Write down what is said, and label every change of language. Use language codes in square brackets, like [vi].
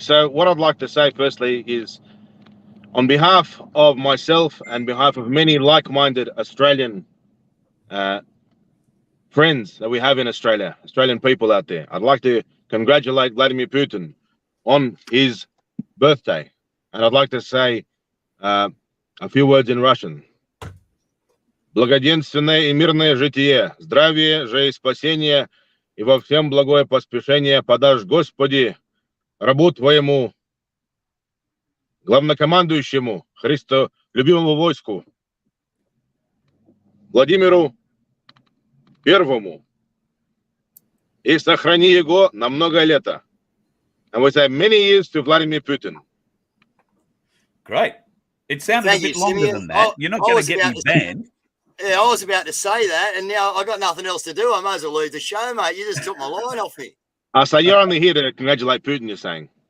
[en] So what I'd like to say firstly is, on behalf of myself and behalf of many like-minded Australian friends that we have in Australia, Australian people out there, I'd like to congratulate Vladimir Putin on his birthday. And I'd like to say a few words in Russian. [cu] Благоденственное и мирное житие, здравие же и спасение, и во всем благое поспешение подашь, Господи, рабу Твоему, главнокомандующему, Христолюбимому войску, Владимиру Первому, и сохрани его на много лета. [en] And we say many years to Vladimir Putin. Great. It sounded a bit longer than that. You're not going to get me banned. Yeah, I was about to say that, and now I got nothing else to do. I might as well leave the show, mate. You just took my line off me. So you're only here to congratulate Putin, you're saying?